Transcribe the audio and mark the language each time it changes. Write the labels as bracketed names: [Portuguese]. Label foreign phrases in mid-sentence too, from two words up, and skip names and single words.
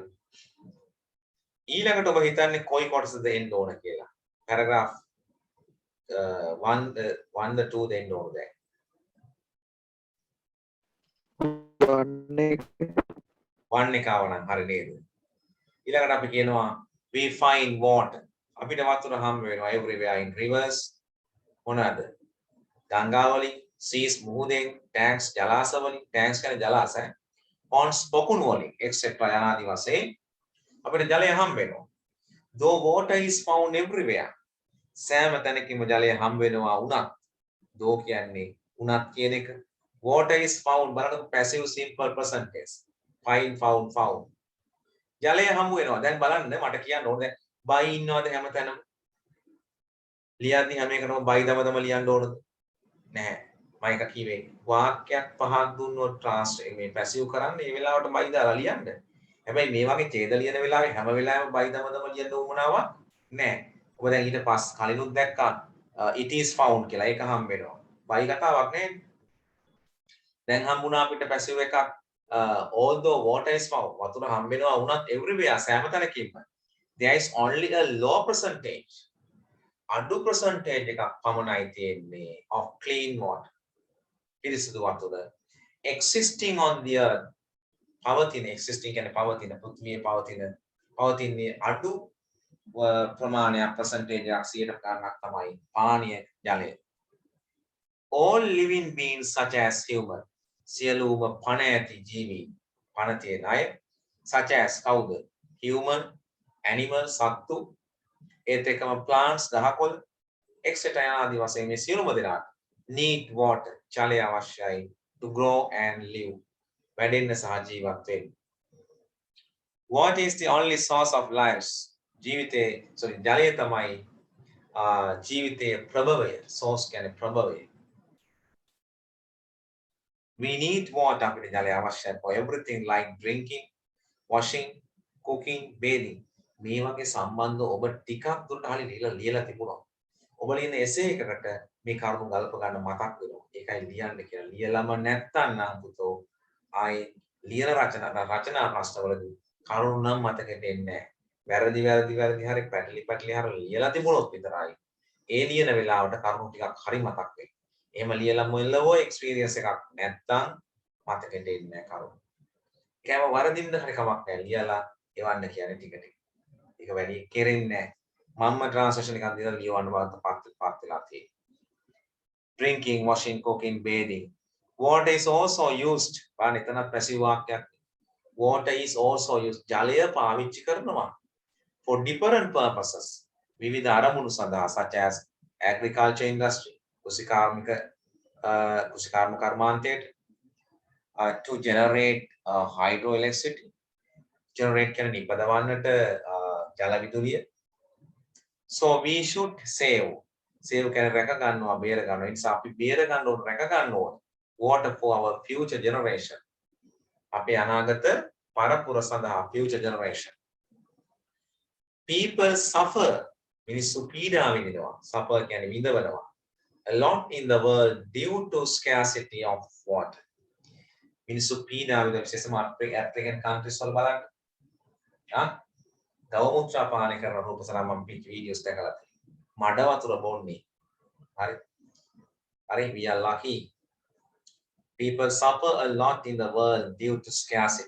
[Sinhala] ඊළඟට ඔබ හිතන්නේ කොයි කොටසද එන්න ඕන කියලා. පැරග්‍රාෆ් 1 2 දෙන්න ඕන දැන්. වන්නේ 1 එක ආවනම් හරි නේද? ඊළඟට අපි කියනවා [English] we find water. [Sinhala] අපිට වතුර හම්බ වෙනවා [English] everywhere in rivers. [Sinhala] මොනවාද? ගංගාවලින්, seas මුහුදෙන්, tanks ජලාශවලින්, tanks කියන්නේ ජලාශය. ponds පොකුණු වලින් etc. යනාදී වශයෙන් අපිට ජලය හම්බ වෙනවා. [English] Though water is found everywhere. [Sinhala] සෑම තැනකම ජලය හම්බ වෙනවා උනත්. though කියන්නේ උනත් කියන එක. [English] Water is found බලන්න passive simple present tense. find found found. [Sinhala] ජලය හම්බ වෙනවා. දැන් බලන්න මට කියන්න ඕනේ දැන් බයි ඉන්නවද හැමතැනම? ලියද්දි හැම එකටම බයි දමදම ලියන්න ඕනද? නැහැ. මම එක කිව්වේ වාක්‍යයක් පහක් දුන්නොත් ට්‍රාන්ස්ලේට් මේ පැසිව් කරන්න ඒ වෙලාවට බයි දාලා ලියන්න. හැබැයි මේ වගේ ඡේද ලියන වෙලාවේ හැම වෙලාවෙම බයි දමදම ලියන්න උවමනාවක් නැහැ. ඔබ දැන් ඊට පස්ස කලිනුත් දැක්කා [English] it is found [Sinhala] කියලා. ඒක හම්බ වෙනවා. බයි කතාවක් නේ. දැන් හම්බුණා අපිට පැසිව් එකක් [English] although water is found [Sinhala] වතුර හම්බ වෙනවා වුණත් everywhere සෑම තැනකින්ම [English] there is only a low percentage [Sinhala] අඩු percentage එකක් පමණයි තියෙන්නේ [English] of clean water [Sinhala] පිරිසිදු වතුර [English] existing on the earth [Sinhala] පවතින existing කියන්නේ පවතින පෘථිවියේ පවතින්නේ අඩු ප්‍රමාණයක් percentage එකක් 100ක් තමයි පානීය ජලය [English] all living beings such as human [Sinhala] සියලුම පණ ඇති ජීවි පණ තියෙන අය [English] such as [Sinhala] කවුද [English] human animal [Sinhala] සත්තු ඒත් එක්කම plants ගහකොළ etc ආදී වශයෙන් මේ සියලුම දෙනාට [English] need water [Sinhala] ජලය අවශ්‍යයි [English] to grow and live [Sinhala] වැඩෙන්න සහ ජීවත් වෙන්න [English] water is the only source of lives [Sinhala] ජීවිතේ ජලය තමයි ජීවිතයේ ප්‍රභවය source කියන්නේ ප්‍රභවය [English] we need water [Sinhala] අපිට ජලය අවශ්‍යයි [English] for everything like drinking washing cooking bathing [Sinhala] මේ වගේ සම්බන්ධ ඔබ ටිකක් දුරට හරි ලියලා තිබුණා. ඔබ ලියන එසේ එකකට මේ කරුණු ගල්ප ගන්න මතක් වෙනවා. ඒකයි ලියන්න කියලා. ලියලම නැත්තම් නම් පුතෝ ආයේ ලියන රචනා ප්‍රශ්නවලදී කරුණු නම් මතකෙට එන්නේ නැහැ. වැරදි හරි පැටලි හරි ලියලා තිබුණොත් විතරයි. ඒ ලියන වෙලාවට කරුණු ටිකක් හරි මතක් වෙයි. එහෙම ලියලා මොල්ලවෝ එක්ස්පීරියන්ස් එකක් නැත්තම් මතකෙට එන්නේ නැහැ කරුණු. ඒකම වරදින්න හරි කමක් නැහැ. ලියලා එවන්න කියන්නේ ටික ටික. ඒක වැඩි කෙරෙන්නේ නැහැ. මම්ම ට්‍රාන්ස්ලේෂන් එකක් දීලා ලියවන්න බලන්න පත් වෙලා තියෙනවා. [English] Drinking, washing, cooking, bathing. Water is also used. [Sinhala] බලන්න එතන පැසිව් වාක්‍යයක්. [English] Water is also used. [Sinhala] ජලය පාවිච්චි කරනවා. [English] For different purposes. [Sinhala] විවිධ අරමුණු සඳහා [English] such as agriculture industry. [Sinhala] කෘෂිකාර්මික කර්මාන්තයට [English] to generate hydroelectricity. [Sinhala] generate කරන නිපදවන්නට ජල විදුලිය [English] So we should save. [Sinhala] Save කියන්නේ රැක ගන්නවා, බේර ගන්නවා. ඒ නිසා අපි බේර ගන්න ඕන, රැක ගන්න ඕන. [English] Water for our future generation. [Sinhala] අපේ අනාගත පරපුර සඳහා [English] future generation. People suffer. [Sinhala] මිනිස්සු පීඩා විඳිනවා. Suffer කියන්නේ විඳවනවා. [English] A lot in the world due to scarcity of water. [Sinhala] මිනිස්සු පීඩා විඳින විශේෂම [English] African countries [Sinhala] වල බලන්න. ගව මුත්‍රා පානය කරන රූපසරා මම වීඩියෝස් දැකලා තියෙනවා. මඩ වතුර බොන්නේ. හරි. හරි [English] we are lucky. People suffer a lot in the world due to scarcity.